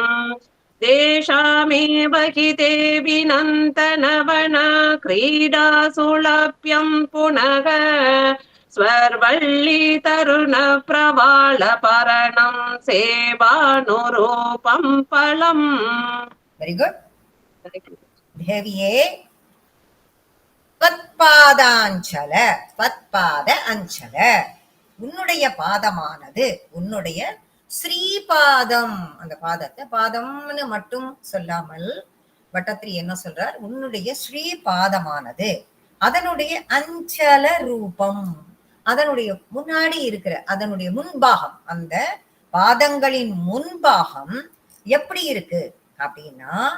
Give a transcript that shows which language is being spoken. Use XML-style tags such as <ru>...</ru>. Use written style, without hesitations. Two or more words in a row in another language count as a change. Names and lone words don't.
<sa>तेषामेव हि देवि नन्दनवना क्रीडा सुलभ्यं पुनः स्वर्वल्ली तरुण प्रवालपरणं सेवानुरूपं फलम्</sa> <en>very good</en> <ta>देविये</ta> <sa>त्वत्पादाञ्चल त्वत्पाद अञ्चल</sa> <ta>உன்னுடைய பாதமானது உன்னுடைய ஸ்ரீபாதம் அந்த பாதத்தை பாதம்னு மட்டும் சொல்லாமல் பட்டத்திரி என்ன சொல்றார் உன்னுடைய ஸ்ரீபாதமானது அதனுடைய அஞ்சல ரூபம் அதனுடைய முன்னாடி இருக்கிற அதனுடைய முன்பாகம் அந்த பாதங்களின் முன்பாகம் எப்படி இருக்கு அப்படின்னா</ta>